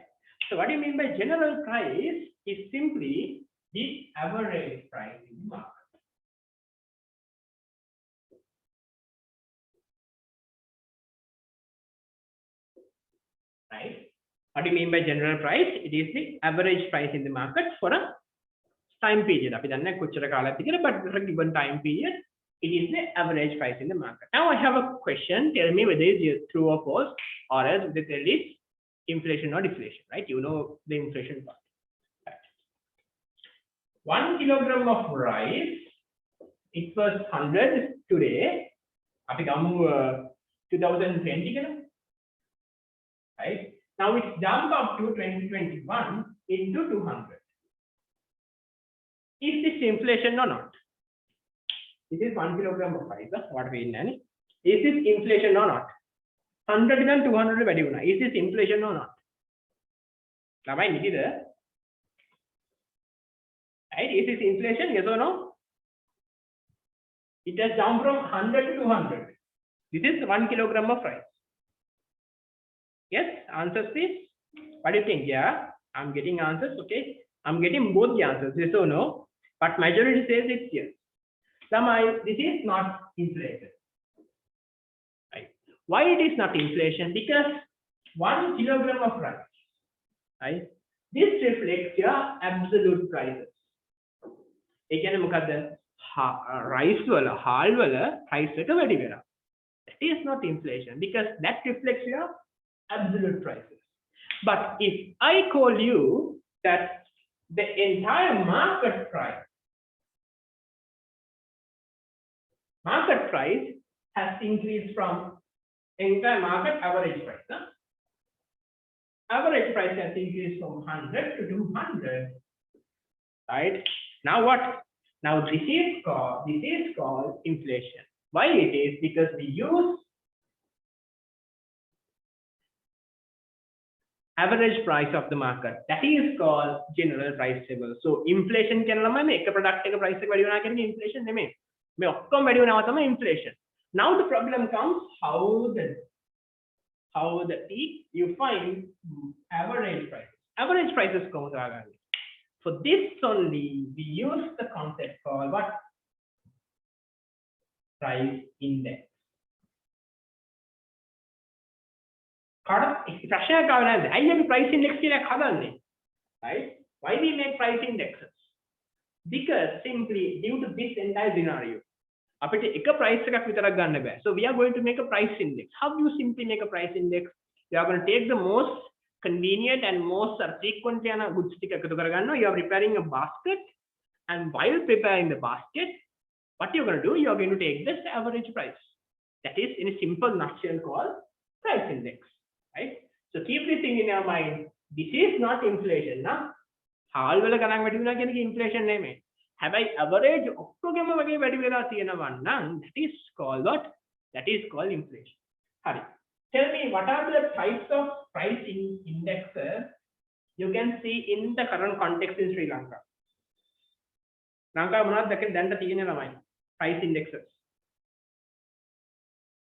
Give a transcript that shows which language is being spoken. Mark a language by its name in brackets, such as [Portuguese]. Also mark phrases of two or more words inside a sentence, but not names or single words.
[English] So what do you mean by general price? Is simply the average price in the market, right? What do you mean by general price? It is the average price in the market for a time period. [Sinhala] අපි දන්නේ කොච්චර කාලයක් කියලා, [English] but for a given time period, it is the average price in the market. Now I have a question. Tell me whether it is true or false, or else whether it is inflation or deflation, right? You know the inflation part. Right. 1 kilogram of rice, it was 100 today. [Sinhala] අපි ගමු 2020 කියලා, [English] right? Now it's jumped up to 2021 into 200. Is this inflation or not? This is 1 kilogram of rice. What we know. Is this inflation or not? [Sinhala] 100 and 200 වැඩි වුණා. [English] Is this inflation or not? [Sinhala] ළමයි නිතිද? [English] Right? Is this inflation? Yes or no? It has jumped from 100 to 200. This is 1 kilogram of rice. Yes? Answers please. What do you think? Yeah, I'm getting answers. Okay, I'm getting both the answers. Yes or no? But majority says it's yes. This is not inflation. Right? Why it is not inflation? Because 1 kilogram of rice, right? This reflects your absolute prices. [Sinhala] ඒ කියන්නේ මොකද්ද? rice වල හාල් වල price එක වැඩි වෙනවා. [English] That is not inflation because that reflects your absolute prices. But if I call you that the entire market price has increased from entire market average price. Average price has increased from 100 to 200. Right? Now what? Now this is called inflation. Why it is? Because we use average price of the market. That is called general price table. [Sinhala] So inflation කියන ළමයි මේ එක product එක price එක වැඩි වෙනවා කියන්නේ inflation නෙමෙයි. මේ ඔක්කොම වැඩි වෙනවා තමයි inflation. [English] Now the problem comes how you find average prices. Average prices [Sinhala] කොහොමද හොයාගන්නේ? [English] For this only we use the concept called what? Price index. [Sinhala] ප්‍රශ්නයක් ආව නැද්ද? ඇයි අපි [English] price index [Sinhala] කියලා හදන්නේ? Right? [English] Why we make price indexes? Because simply due to this entire scenario, [Sinhala] අපිට එක price එකක් විතරක් ගන්න බෑ. [English] So we are going to make a price index. How do you simply make a price index? You are going to take the most convenient and most frequent යන goods [Sinhala] ටික එකතු කරගන්නවා. [English] You are preparing a basket, and while preparing the basket, what you are going to do? You are going to take this average price. That is in a simple nutshell called price index. Right? So keep this thing in your mind. This is not inflation, na? [Sinhala] හාල් වල ගණන් වැඩි වෙනවා කියන එක inflation නෙමෙයි. හැබැයි average ඔක්කොගෙම වගේ වැඩි වෙලා තියෙනවා නම් [English] that is called what? That is called inflation. [Sinhala] හරි. [English] Tell me what are the types of pricing indexes you can see in the current context in Sri Lanka? [Sinhala] ලංකාව මොනවද දැන් තියෙන ළමයි [English] price indexes?